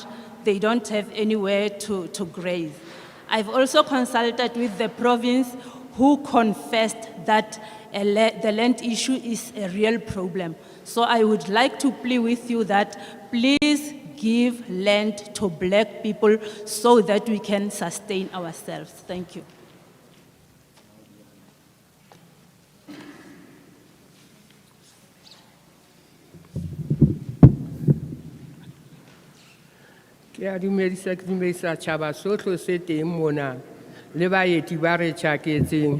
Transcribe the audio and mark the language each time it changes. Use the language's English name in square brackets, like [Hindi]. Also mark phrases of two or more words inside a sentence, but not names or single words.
[English] They don't have anywhere to graze. I've also consulted with the province who confessed that the land issue is a real problem. So I would like to plead with you that please give land to black people so that we can sustain ourselves. Thank you. [Southern Sotho] Ke a dumedisa tjhaba sohle se teng mona le baeti ba re tjhaketseng.